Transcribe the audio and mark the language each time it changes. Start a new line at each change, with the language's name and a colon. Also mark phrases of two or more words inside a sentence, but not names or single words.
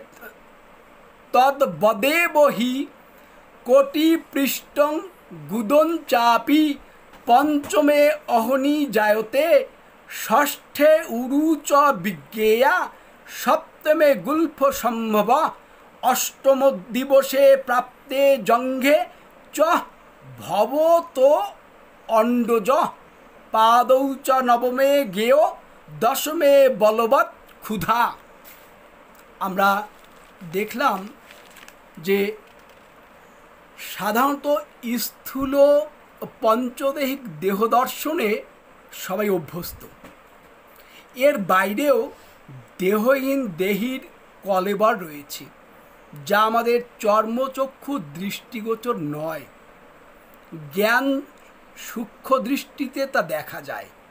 Sanskrit: तद्वदेव हि कोटिपृष्ठं गुदं चापि पंचमे अहनि जायते षष्ठे उरु च विज्ञेया सप्तमे गुल्फ संभव अष्टम दिवसे प्राप्ते जंघे च भवतो अंडज पादौ च नवमे गेय दशमे बलवत् क्षुधा।
Bangla: আমরা দেখলাম যে সাধারণত স্থূল পঞ্চদেহিক দেহ দর্শনে সবাই অভ্যস্ত। এর বাইরেও দেহহীন দেহীর কলেবর রয়েছে, যা আমাদের চর্মচক্ষু দৃষ্টিগোচর নয়। জ্ঞান সূক্ষ্ম দৃষ্টিতে তা দেখা যায়।